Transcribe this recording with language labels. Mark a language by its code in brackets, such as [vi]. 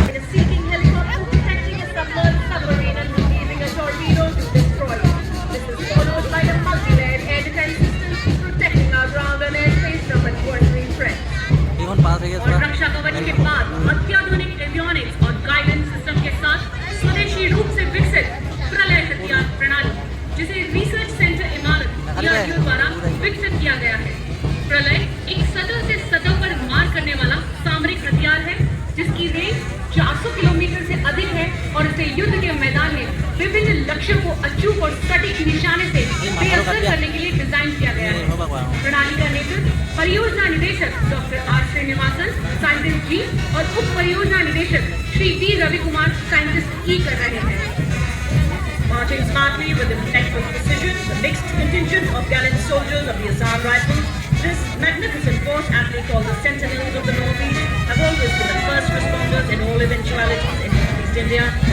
[en] Seeking helicopter detecting a submerged submarine and releasing a torpedo to destroy it. This is followed by a multi-layered air defense system protecting our ground and airspace from adversary threats. Even पास है [hi] और रक्षा कवच के बाद अत्याधुनिक avionics और guidance system के साथ स्वदेशी रूप से विकसित प्रलय हथियार प्रणाली जिसे रिसर्च सेंटर इमारत DRDO द्वारा विकसित किया गया है। प्रलय एक सतह से सतह पर मार करने वाला सामरिक हथियार है जिसकी रेंज 400 किलोमीटर से अधिक है और इसे युद्ध के मैदान में विभिन्न लक्ष्यों को अचूक और सटीक निशाने से बेअसर करने के लिए डिजाइन किया गया है। प्रणाली का नेतृत्व परियोजना निदेशक डॉक्टर आर श्रीनिवासन साइंटिस्ट जी और उप परियोजना निदेशक श्री डी रवि कुमार साइंटिस्ट ई कर रहे हैं। [en] Marching smartly with impeccable precision, the mixed contingent of gallant soldiers of the Assam Rifles, this magnificent force, aptly called the Sentinels of the Northeast, have always been the first responders in all eventualities in Northeast India.